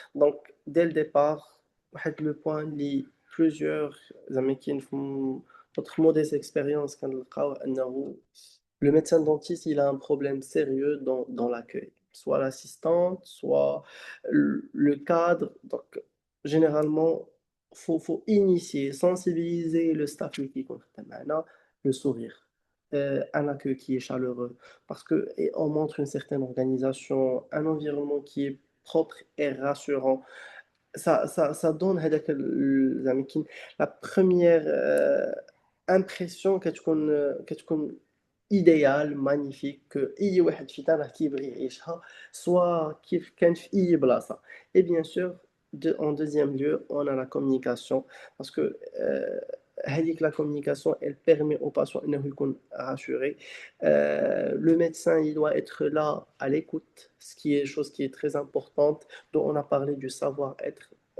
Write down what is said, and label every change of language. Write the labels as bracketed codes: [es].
[fr] Donc dès le départ واحد le point اللي plusieurs [ar] زعما كاين [fr] في notre mauvaise expérience [ar] كنلقاو أنه [fr] le médecin dentiste, il a un problème sérieux dans l'accueil, soit l'assistante, soit le cadre. Donc, généralement, faut initier, sensibiliser le staff qui est le sourire, un accueil qui est chaleureux, parce que et on montre une certaine organisation, un environnement qui est propre et rassurant. Ça donne [ar] زعما كاين [fr] la première impression [ar] كتكون idéal, magnifique, كأي واحد فينا راه كيبغي يعيشها سوا كيف كان في أي بلاصة. [fr] Et bien sûr, En deuxième lieu, on a la communication parce que [ar] هذيك [fr] la communication, elle permet au patient [ar] إنه يكون [fr] rassuré. Le médecin, il doit être là à l'écoute, ce qui est chose qui est très importante, dont on a parlé du savoir-être.